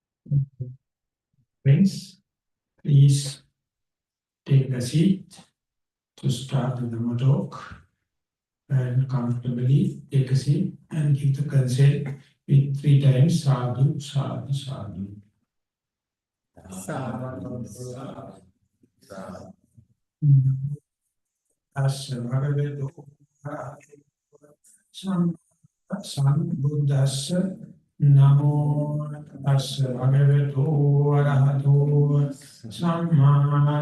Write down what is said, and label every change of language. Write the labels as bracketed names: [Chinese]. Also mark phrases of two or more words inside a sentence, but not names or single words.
[English] Friends, please take a seat to start the Dhamma talk and comfortably take a seat and give the consent with 3 times [Pali] sadhu, sadhu, sadhu. Tassa bhagavato sambuddhassa namo tassa bhagavato arahato samma